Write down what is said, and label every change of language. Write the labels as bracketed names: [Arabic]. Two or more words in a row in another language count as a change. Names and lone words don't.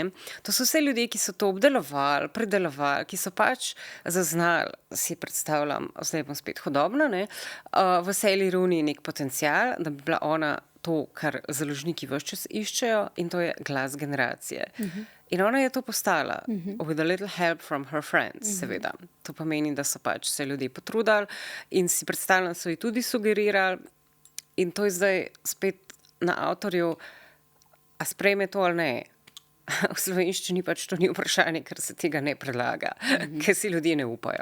[Slovenian] To so vse ljudje, ki so to obdelovali, predelovali, ki so pač zaznali, si predstavljam, zdaj bom spet hodobna, ne, v Sally Rooney nek potencial, da bi bila ona to, kar založniki ves čas iščejo, in to je glas generacije. In ona je to postala, [English] with a little help from her friends, [Slovenian] seveda. To pomeni, da so pač se ljudje potrudili in si predstavljam, so ji tudi sugerirali, in to je zdaj spet na avtorju, a sprejme to ali ne. V slovenščini pač to ni vprašanje, ker se tega ne predlaga, ker si ljudje ne upajo.